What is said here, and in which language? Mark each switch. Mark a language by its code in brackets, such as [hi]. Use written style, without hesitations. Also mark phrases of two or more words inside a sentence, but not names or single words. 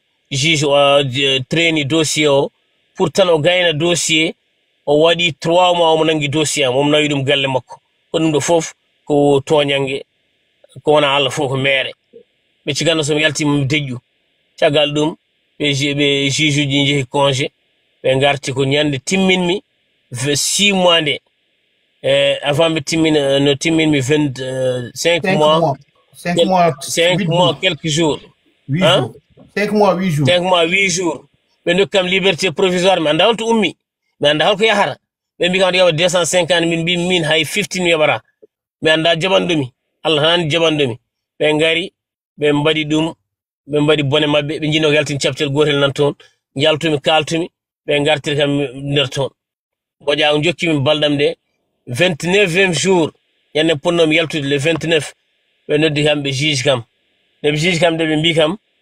[ff] juge o traini dossier o pour tan o gayna dossier o waɗi [fr] 3 mois [ff] omo nangi dossier am omo nawi ɗum galle makko ko ɗum ɗo fof ko toñangue ko wona Allah fof ko mere ɓe ciganno somi yaltima mi deƴƴu caggal ɗum ɓe juge uji jeehi congé ɓe garti ko ñande timminmi [fr] 6 mois [ff] nde avant ɓe timmina no timminmi [fr] 25 mois 5 mois quelques jours 5 mois 8 jours 5 mois 8 jours [ff] ɓe dokkam [fr] liberté provisoire [ff] mi anda holto ummi mi anda holko yahata ɓe mbi kam waɗa yawa 250 min mbi min hay 15 mi yaɓata mi anda jaɓanɗumi Allah tan andi jaɓanɗumi ɓe ngari ɓe mbaɗi ɗum ɓe mbaɗi bone maɓɓe ɓe jinno ko yaltin captel gotel nan toon jaltumi kaltumi ɓe gartiri kam nder toon Bodiang jokkimi balɗam nde [fr] 29e jour [ff] ñande ponnomi yaltude [fr] le 29 [ff] ɓe noddi kam ɓe juge kam nde ɓe juge kam nde ɓe mbi kam